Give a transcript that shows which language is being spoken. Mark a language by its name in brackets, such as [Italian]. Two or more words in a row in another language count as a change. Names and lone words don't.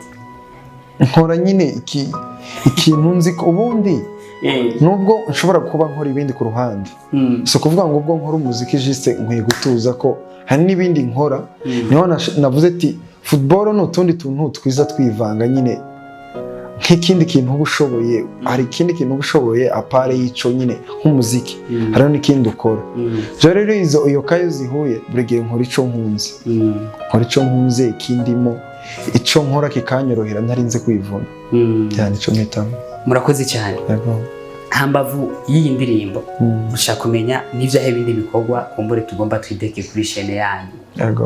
[Rundi] nkora nyine ikintu nzi ko ubundi nubwo nshobora kuba nkora ibindi ku ruhande so kuvuga ngo ubwo nkora umuziki juste nkwiye gutuza ko hari n'ibindi nkora niho navuze ati football ni utundi tuntu twiza twivanga nyine nk'ikindi kintu uba ushoboye hari ikindi kintu uba ushoboye apare y'ico nyine nk'umuziki hariho n'ikindi ukora rero iyo kayo zihuye buri gihe nkora ico nkunze nkora ico nkunze ikindimo ico nkora kikanyorohera ntarinze kwivuna cyane ico mpitamo murakoze cyane hambavu y'iyi ndirimbo ushaka kumenya n'ivyahe bindi bikorwa kumbure tugomba twideke kuri chaîne yanyu